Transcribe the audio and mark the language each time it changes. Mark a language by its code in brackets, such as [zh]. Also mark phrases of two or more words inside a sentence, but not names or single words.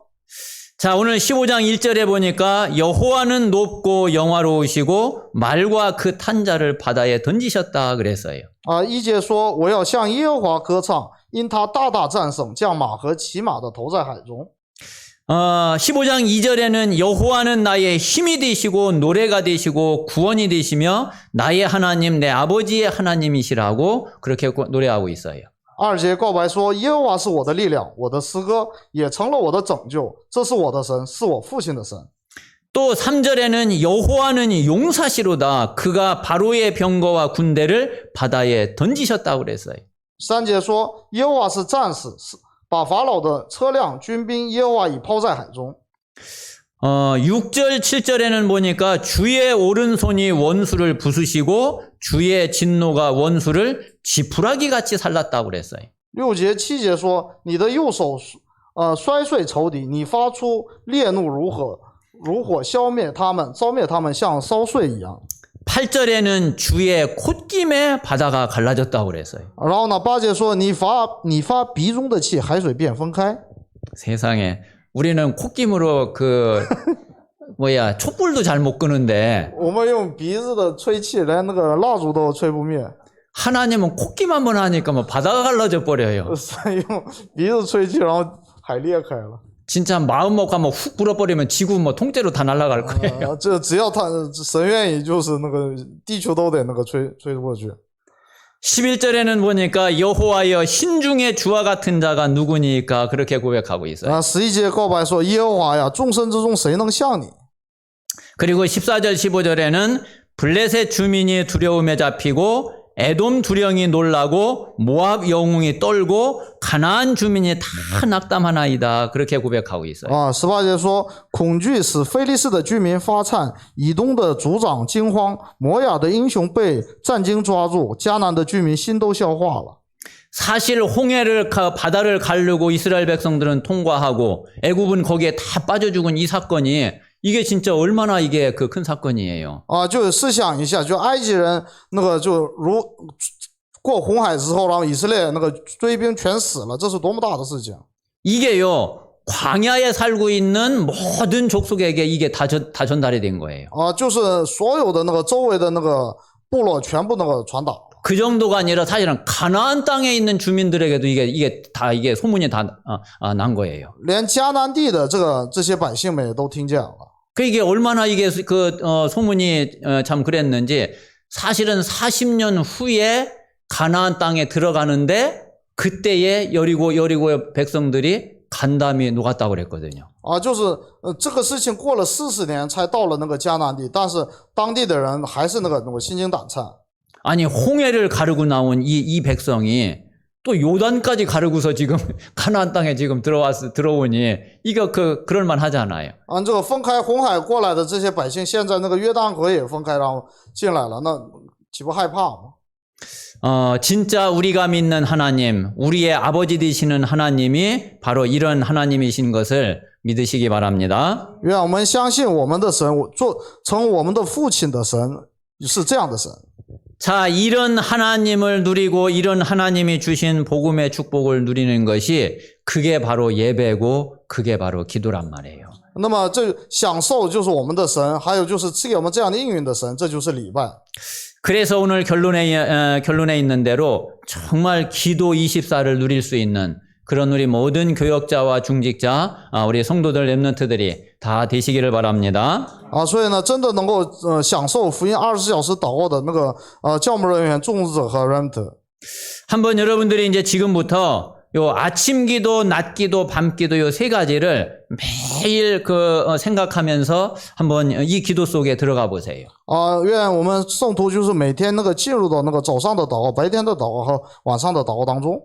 [ko] 자, 오늘 15장 1절에 보니까 여호와는 높고 영화로우시고 말과 그 탄자를 바다에 던지셨다 그랬어요. [zh] 1 节说，我要向耶和华歌唱，因他大大战胜，将马和骑马的投在海中。 [ko] 15장 2절에는 여호와는 나의 힘이 되시고 노래가 되시고 구원이 되시며 나의 하나님 내 아버지의 하나님이시라고 그렇게 노래하고 있어요. [zh] 2 节告白说，耶和华是我的力量，我的诗歌也成了我的拯救，这是我的神，是我父亲的神。 [ko] 또 3절에는 여호와는 용사시로다 그가 바로의 병거와 군대를 바다에 던지셨다고 그랬어요. [zh] 3 节说，耶和华是战士，把法老的车辆、军兵，耶和华已抛在海中。 [ko] 6절, 7절에는 보니까 주의 오른손이 원수를 부수시고 주의 진노가 원수를 지푸라기 같이 살랐다고 그랬어요. [zh] 6 节、7节说，你的右手摔碎仇敌，你发出烈怒如火消灭他们，烧灭他们像烧碎一样。 [ko] 8절에는 주의 콧김에 바다가 갈라졌다고 그랬어요. [zh] 然后呢，8节说，你发鼻中的气，海水便分开。 [ko] 세상에 우리는 콧김으로 촛불도 잘 못 끄는데 [zh] 我们用鼻子的吹气，连那个蜡烛都吹不灭。 [ko] 하나님은 콧김 한번 하니까 뭐 바다가 갈라져 버려요. [zh] 用鼻子吹气，然后海裂开了。 [ko] 진짜 마음 먹고 한번 훅 불어버리면 지구 뭐 통째로 다 날아갈 거예요. [zh] 这只要神愿意，就是那个地球都得那个吹过去。 [ko] 11절에는 보니까 여호와여 신중의 주와 같은 자가 누구니까 그렇게 고백하고 있어요. [zh] 11 节告白说，耶和华呀，众神之中谁能像你？ [ko] 그리고 14절 15절에는 블레셋 주민이 두려움에 잡히고 에돔 두령이 놀라고 모압 영웅이 떨고 가나안 주민이 다 낙담하나이다. 그렇게 고백하고 있어요. [zh] 18 节说，恐惧使非利士的居民发颤，以东的族长惊慌，摩亚的英雄被战惊抓住，迦南的居民心都消化了。 [ko] 사실 홍해를 바다를 가르고 이스라엘 백성들은 통과하고 애굽은 거기에 다 빠져 죽은 이 사건이 이게 진짜 얼마나 이게 그 큰 사건이에요. [zh] 就是试想一下，就埃及人那个就如过红海之后，然后以色列那个追兵全死了，这是多么大的事情！ [ko] 이게요. 광야에 살고 있는 모든 족속에게 이게 다 전달이 된 거예요. [zh] 就是所有的那个周围的那个部落全部那个传导。 [ko] 그 정도가 아니라 사실은 가나안 땅에 있는 주민들에게도 이게 다 이게 소문이 다 난 거예요. [zh] 连迦南地的这些百姓们也都听见了。 [ko] 그 이게 얼마나 이게 소문이 참 그랬는지 사실은 40년 후에 가나안 땅에 들어가는데 그때에 여리고의 백성들이 간담이 녹았다고 그랬거든요. [zh] 就是这个事情过了40年才到了那个迦南地，但是当地的人还是那个心惊胆颤。 [ko] 아니 홍해를 가르고 나온 이 백성이 또 요단까지 가르고서 지금 가나안 땅에 지금 들어오니 이거 그럴만 하잖아요. [zh] 这个分开红海过来的这些百姓，现在那个约旦河也分开，然后进来了，那岂不害怕吗？ [ko] 진짜 우리가 믿는 하나님, 우리의 아버지 되시는 하나님이 바로 이런 하나님이신 것을 믿으시기 바랍니다. [zh] 愿我们相信我们的神，成我们的父亲的神是这样的神。 [ko] 자, 이런 하나님을 누리고 이런 하나님이 주신 복음의 축복을 누리는 것이 그게 바로 예배고 그게 바로 기도란 말이에요. [zh] 那么这享受就是我们的神，还有就是赐给我们这样的应允的神，这就是礼拜。 [ko] 그래서 오늘 결론에 있는 대로 정말 기도 24를 누릴 수 있는 그런 우리 모든 교역자와 중직자, 우리 성도들 렘넌트들이 다 되시기를 바랍니다. [zh] 所以呢，真的能够享受福音24小时祷告的那个教牧人员、众职者和 remnant。 [ko] 한번 여러분들이 이제 지금부터 요 아침 기도, 낮 기도, 밤 기도 요 세 가지를 매일 생각하면서 한번 이 기도 속에 들어가 보세요. [zh] 愿我们圣徒就是每天那个进入到那个早上的祷告、白天的祷告和晚上的祷告当中。